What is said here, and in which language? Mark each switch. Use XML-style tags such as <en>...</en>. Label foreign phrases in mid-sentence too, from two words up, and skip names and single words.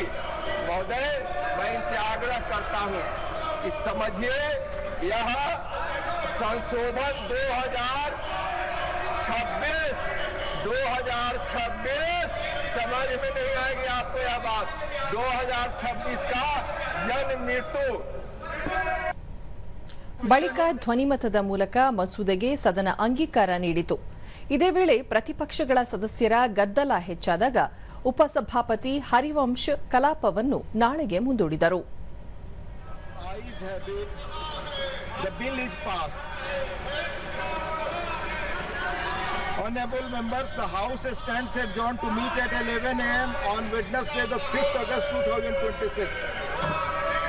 <hi>महोदय, मैं इनसे आग्रह करता हूं कि समझिए, यह संशोधन 2026 समझ में नहीं आएगी आपको यह बात। 2026 का जन्म मृत्यु</hi> <kn>ಬಳಿಕ ಧ್ವನಿಮತದ ಮೂಲಕ ಮಸೂದೆಗೆ ಸದನ ಅಂಗೀಕಾರ ನೀಡಿತು. ಇದೇ ವೇಳೆ ಪ್ರತಿಪಕ್ಷಗಳ ಸದಸ್ಯರ ಗದ್ದಲ ಹೆಚ್ಚಾದಾಗ ಉಪಸಭಾಪತಿ ಹರಿವಂಶ್ ಕಲಾಪವನ್ನು ನಾಳೆಗೆ ಮುಂದೂಡಿದರು.</kn> <en>Honorable members, the House stands adjourned to meet at 11 a.m. on Wednesday, the 5th August 2026.</en>